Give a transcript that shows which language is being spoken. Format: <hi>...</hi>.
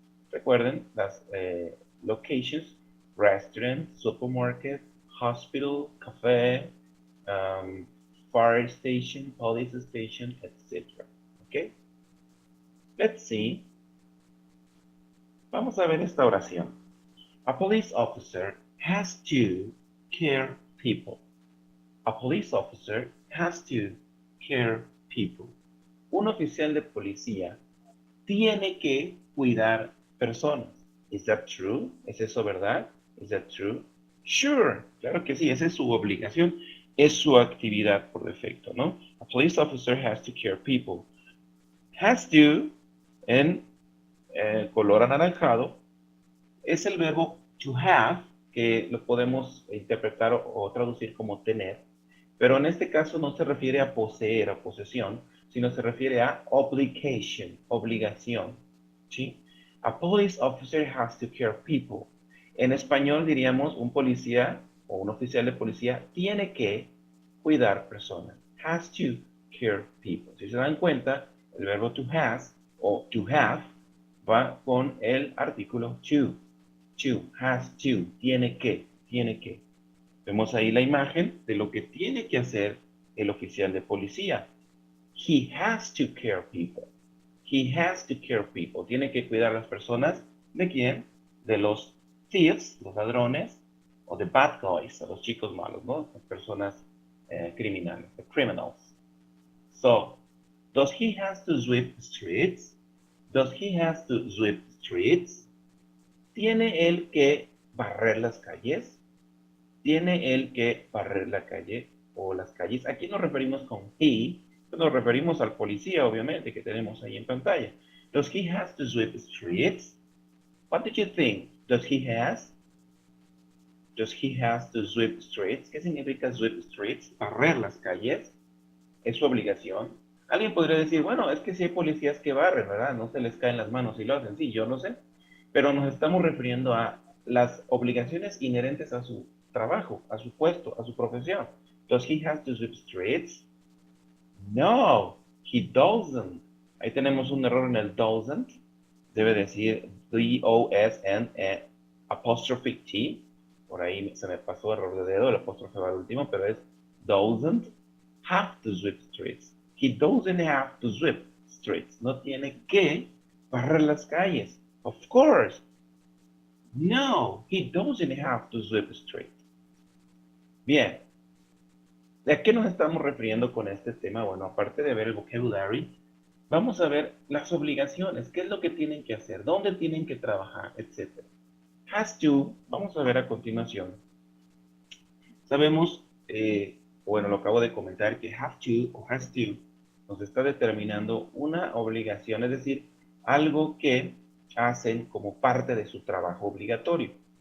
<es>Recuerden las</es> <en>locations: restaurant, supermarket, hospital, café, um, fire station, police station, etc. ¿Ok? Let's see.</en> <es>Vamos a ver esta oración.</es> <en>A police officer has to care people. A police officer has to care people.</en> <es>Un oficial de policía tiene que cuidar personas.</es> <en>Is that true?</en> <es>¿Es eso verdad? Is that true? Sure, claro que sí, esa es su obligación, es su actividad por defecto, ¿no?</es> <en>A police officer has to care people.</en> <es>Has to, en color anaranjado, es el verbo to have, que lo podemos interpretar o traducir como tener, pero en este caso no se refiere a poseer o posesión, sino se refiere a obligation, obligación, ¿sí?</es> <en>A police officer has to care people.</en> <es>En español diríamos un policía o un oficial de policía tiene que cuidar personas.</es> <en>Has to care people.</en> <es>Si se dan cuenta, el verbo to has o to have va con el artículo to. To, has to, tiene que, tiene que. Vemos ahí la imagen de lo que tiene que hacer el oficial de policía.</es> <en>He has to care people. He has to care people.</en> <es>Tiene que cuidar a las personas. ¿De quién? De los thieves, los ladrones, o de</es> <en>bad guys,</en> <es>a los chicos malos, ¿no? Las personas criminales,</es> <en>the criminals. So, does he has to sweep streets? Does he has to sweep streets?</en> <es>¿Tiene él que barrer las calles? ¿Tiene él que barrer la calle o las calles? Aquí nos referimos con he, nos referimos al policía, obviamente, que tenemos ahí en pantalla.</es> <en>Does he has to sweep streets? What did you think? Does he has? Does he has to sweep streets?</en> <es>¿Qué significa sweep streets? Barrer las calles. ¿Es su obligación? Alguien podría decir, bueno, es que si hay policías que barren, ¿verdad? No se les caen las manos y lo hacen. Sí, yo lo sé. Pero nos estamos refiriendo a las obligaciones inherentes a su trabajo, a su puesto, a su profesión.</es> <en>Does he have to sweep streets? No, he doesn't.</en> <es>Ahí tenemos un error en el doesn't. Debe decir D-O-S-N apostrophe T. Por ahí se me pasó error de dedo, el apóstrofe va al último, pero es doesn't have to sweep streets.</es> <en>He doesn't have to sweep streets.</en> <es>No tiene que barrer las calles.</es> <en>Of course. No, he doesn't have to sweep streets.</en> <es>Bien. ¿A qué nos estamos refiriendo con este tema? Bueno, aparte de ver el vocabulary, vamos a ver las obligaciones, qué es lo que tienen que hacer, dónde tienen que trabajar, etc. Has to, vamos a ver a continuación. Sabemos, bueno, lo acabo de comentar, que have to o has to nos está determinando una obligación, es decir, algo que hacen como parte de su trabajo obligatorio.</es>